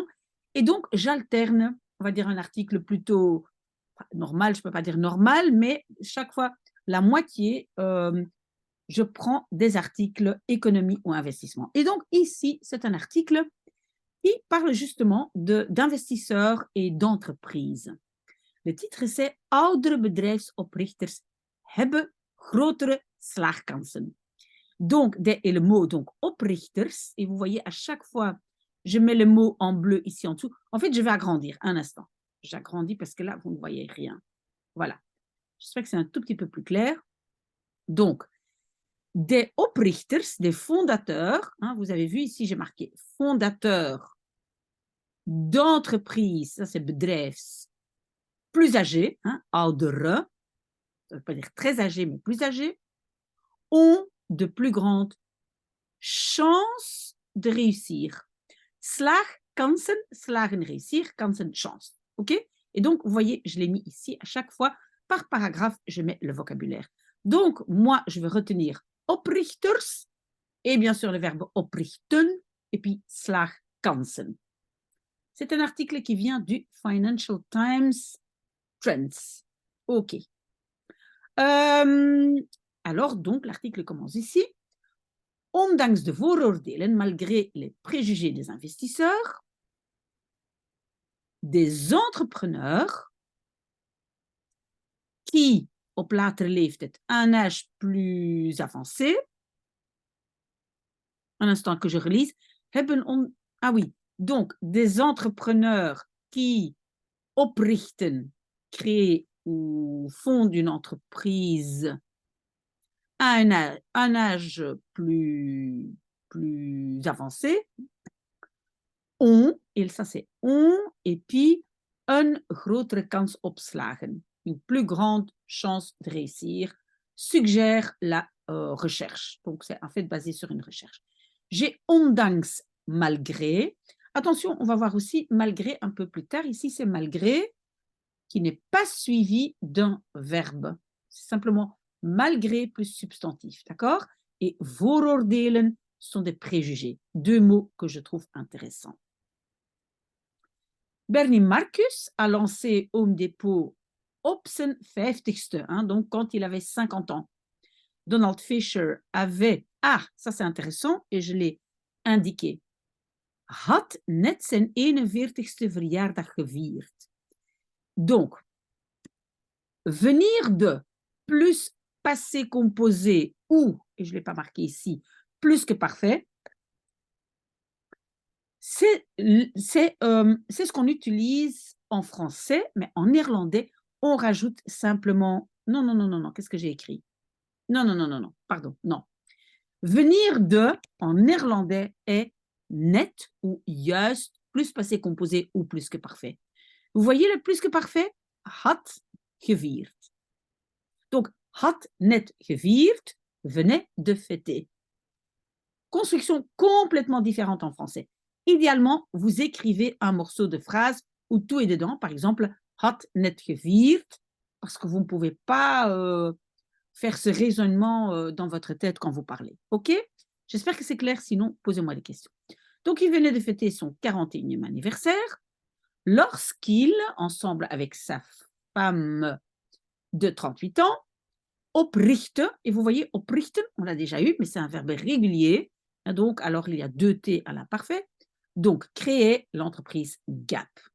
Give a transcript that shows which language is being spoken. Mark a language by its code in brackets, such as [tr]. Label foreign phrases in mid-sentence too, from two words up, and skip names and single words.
[fr] Et donc, j'alterne, on va dire, un article plutôt normal, je ne peux pas dire normal, mais chaque fois, la moitié, je prends des articles économie ou investissement. Et donc, ici, c'est un article qui parle justement d'investisseurs et d'entreprises. Le titre c'est [nl] Oudere bedrijfsoprichters hebben grotere slaagkansen. [fr] Donc, et le mot donc oprichters, et vous voyez à chaque fois, je mets le mot en bleu ici en dessous. En fait, je vais agrandir un instant. J'agrandis parce que là, vous ne voyez rien. Voilà. J'espère que c'est un tout petit peu plus clair. Donc, des oprichters, des fondateurs, hein, vous avez vu ici, j'ai marqué fondateurs d'entreprises, ça c'est bedrijfs, plus âgés, hein, oudere, ça ne veut pas dire très âgés, mais plus âgés, ont de plus grandes chances de réussir. [nl] Slag, kansen, slagen, [fr] réussir, kansen, chance. OK? Et donc, vous voyez, je l'ai mis ici. À chaque fois, par paragraphe, je mets le vocabulaire. Donc, moi, je vais retenir oprichters et bien sûr le verbe oprichten et puis [nl] slag, kansen. [fr] C'est un article qui vient du Financial Times Trends. OK. Alors, donc, l'article commence ici. [nl] Ondanks de vooroordelen, [fr] malgré les préjugés des investisseurs, des entrepreneurs qui, [nl] op latere leeftijd, [fr] à un âge plus avancé, un instant que je relise, hebben ah oui, donc des entrepreneurs qui oprichten, créent ou fondent une entreprise à un âge plus avancé, ont, et ça c'est ont, et puis [nl] een grotere kans op slagen, [fr] une plus grande chance de réussir, suggère la recherche. Donc c'est en fait basé sur une recherche. J'ai ondanks, malgré. Attention, on va voir aussi malgré un peu plus tard. Ici, c'est malgré qui n'est pas suivi d'un verbe. C'est simplement malgré plus substantif, d'accord? Et vooroordelen sont des préjugés. Deux mots que je trouve intéressants. Bernie Marcus a lancé Home Depot [nl] op zijn 50ste, [fr] hein, donc quand il avait 50 ans. Donald Fisher avait, ah, ça c'est intéressant, et je l'ai indiqué, [nl] had net zijn 41ste verjaardag gevierd. [fr] Donc, venir de plus passé composé ou, et je ne l'ai pas marqué ici, plus que parfait, c'est ce qu'on utilise en français, mais en néerlandais, on rajoute simplement... Non, non, non, non, non, qu'est-ce que j'ai écrit? Non, non, non, non, non, pardon, non. Venir de, en néerlandais, est net ou juist, plus passé composé ou plus que parfait. Vous voyez le plus que parfait? [nl] Had gevierd. Donc, had net gevierd [fr] venait de fêter. Construction complètement différente en français. Idéalement, vous écrivez un morceau de phrase où tout est dedans. Par exemple, [nl] had net gevierd, [fr] parce que vous ne pouvez pas faire ce raisonnement dans votre tête quand vous parlez. OK? J'espère que c'est clair. Sinon, posez-moi des questions. Donc, il venait de fêter son 41e anniversaire lorsqu'il, ensemble avec sa femme de 38 ans, oprichte, et vous voyez, oprichten, on l'a déjà eu, mais c'est un verbe régulier, donc alors il y a 2 T à l'imparfait, donc créer l'entreprise Gap.